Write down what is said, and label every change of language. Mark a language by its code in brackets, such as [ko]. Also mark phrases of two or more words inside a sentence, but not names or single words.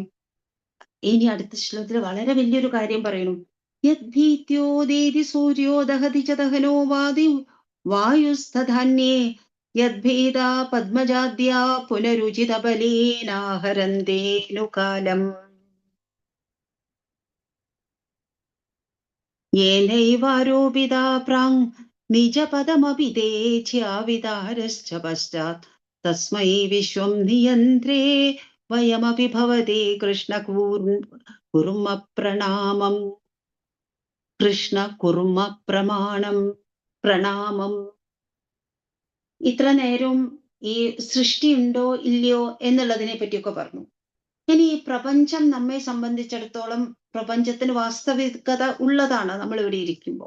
[ml] ഇനി അടുത്ത ശ്ലോകത്തിൽ വളരെ വലിയൊരു കാര്യം പറയുന്നു. [sa] യദ്ഭീത്യോദേതി സൂര്യോ ദഹതി ച ദഹനോ വാതി വായുസ്തധാന്യേ യദ്ഭീതാ പദ്മജാദ്യാ പുനരുചിതബലേനാഹരന്തേനു കാലം येनैवारोपिता प्राङ् निजपदमपि ते च्यावितारश्च पश्चात् तस्मै विश्वं नियन्त्रे वयमपि भवते कृष्ण कुर्म प्रणामम्. കൃഷ്ണ കുർമ്മ പ്രണാമം. [ml] ഇത്ര നേരവും ഈ സൃഷ്ടി ഉണ്ടോ ഇല്ലയോ എന്നുള്ളതിനെ പറ്റിയൊക്കെ പറഞ്ഞു. ഇനി ഈ പ്രപഞ്ചം നമ്മെ സംബന്ധിച്ചിടത്തോളം പ്രപഞ്ചത്തിന് വാസ്തവികത ഉള്ളതാണ് നമ്മൾ ഇവിടെ ഇരിക്കുമ്പോൾ.